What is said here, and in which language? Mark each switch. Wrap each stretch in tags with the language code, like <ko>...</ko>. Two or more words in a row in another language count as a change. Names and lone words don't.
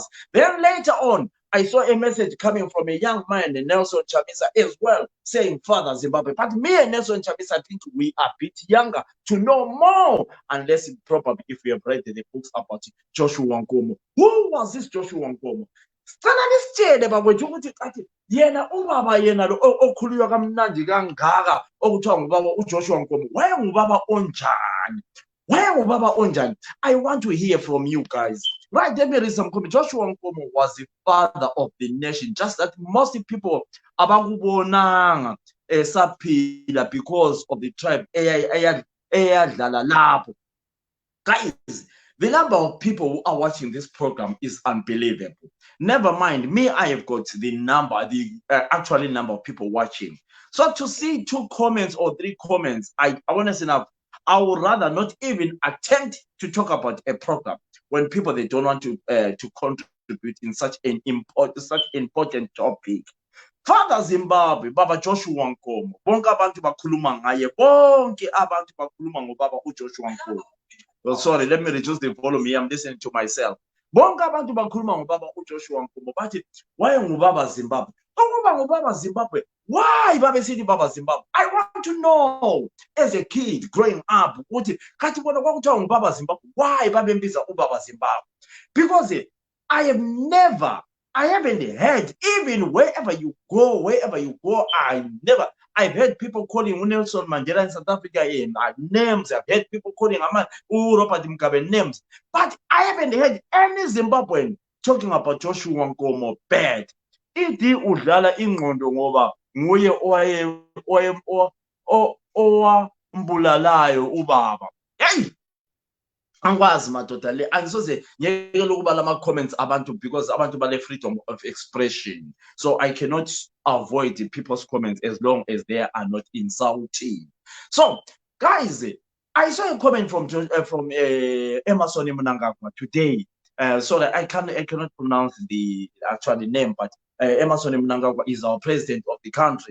<en>Then later on, I saw a message coming from a young man, Nelson Chamisa, as well, saying Father Zimbabwe. But me and Nelson Chamisa, I think we are a bit younger to know more, unless probably if we have read the books about Joshua Nkomo. Who was this Joshua Nkomo?</en> <nd>Yena ubaba yena lo okhuluywa kamnandi kangaka okuthiwa ngubaba uJoshua Nkomo wayengubaba onjani? Wayengubaba onjani?</nd> <en>I want to hear from you guys. Right, let me read some comments. Joshua Nkomo was the father of the nation. Just that most people</en> <nd>abakubonanga esaphila</nd> <en>because of the tribe</en> <nd>eyadlala lapho.</nd> <en>Guys, the number of people who are watching this program is unbelievable. Never mind, me, I have got the actual number of people watching. So to see 2 comments or 3 comments, I want to say now, I would rather not even attempt to talk about a program when people, they don't want to contribute in such an important topic.</en> <nd>Father Zimbabwe, Baba Joshua Nkomo. Bonke abantu bakhuluma ngaye, bonke abantu bakhuluma ngobaba uJoshua Nkomo.</nd> <en>Well, sorry, let me reduce the volume here. I'm listening to myself.</en> <nd>Bonke abantu bakhuluma ngobaba uJoshua Nkomo bathi wayengubaba Zimbabwe. Ngubaba Zimbabwe. Why babesithi baba Zimbabwe?</nd> <en>I want to know as a kid growing up</en> <nd>ukuthi kathi bona kwakuthiwa ngubaba Zimbabwe. Why babembiza ubaba Zimbabwe?</nd> <en>Because I haven't heard, even wherever you go, I've heard people calling Nelson Mandela in South Africa names. I've heard people calling Robert Mugabe names. But I haven't heard any Zimbabwean talking about Joshua Nkomo bad.</en> <nd>Ithi udlala ingqondo ngoba nguye owambulalayo ubaba.</nd> <en>Hey!</en> <nd>angikwazi madoda le angisoze ngiyekele ukubala ama-comments abantu</nd> <en>because</en> <nd>abantu bale-freedom</nd> <en>of expression, so I cannot avoid the people's comments as long as they are not insulting. So guys, I saw a comment from Emerson Mnangagwa today. Sorry, I cannot pronounce the actual name, but Emerson Mnangagwa is our president of the country.</en>